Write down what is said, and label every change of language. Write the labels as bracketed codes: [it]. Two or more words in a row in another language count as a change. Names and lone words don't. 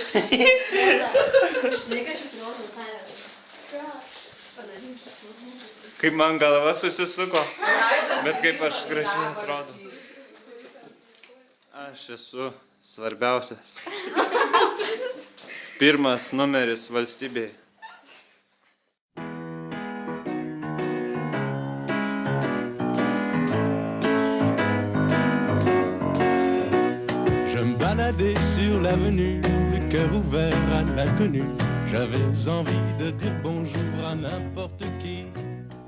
[lt] Žinai, kad aš įsirodau Kaip man galva susisuko, bet kaip aš gražiai atrodo. Aš esu svarbiausias. Pirmas numeris valstybėje. [fr] Je me baladais sur l'avenue, le cœur ouvert à l'inconnu. J'avais envie de dire bonjour à n'importe qui.